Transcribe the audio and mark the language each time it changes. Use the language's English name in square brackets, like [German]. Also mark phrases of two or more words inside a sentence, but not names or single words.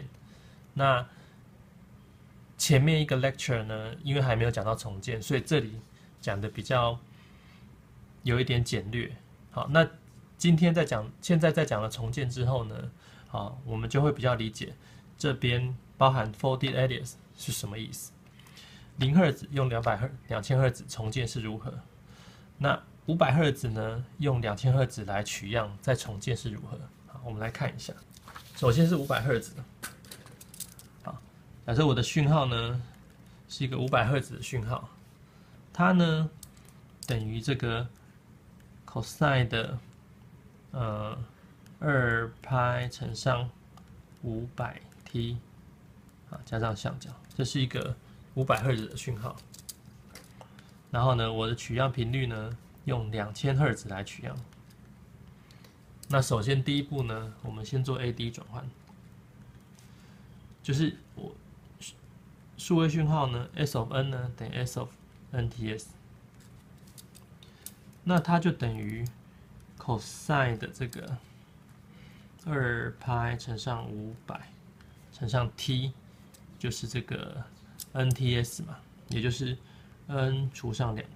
[Chinese] 那前面一個 lecture 呢，因為還沒有講到重建，所以這裡講的比較有一點簡略。好，那今天現在在講了重建之後呢，好，我們就會比較理解這邊包含 [English] folded alias [Chinese] 是什麼意思。0赫茲用2000赫茲重建是如何？那500赫茲呢？用2000赫茲來取樣再重建是如何？好，我們來看一下。首先是500赫茲。好，假設我的訊號呢是一個500赫茲的訊號，它呢等於這個 cosine 的2派乘上 500t 啊加上相角，這是一個500赫茲的訊號。然後呢，我的取樣頻率呢，用2000赫茲來取樣。那首先第一步呢，我們先做 AD 轉換，就是我數位訊號呢 [English] S of n [Chinese] 呢等於 [English] S of nts， [Chinese] 那它就等於 cosine 的這個2派乘上500乘上 t， 就是這個 nts 嘛，也就是 n 除上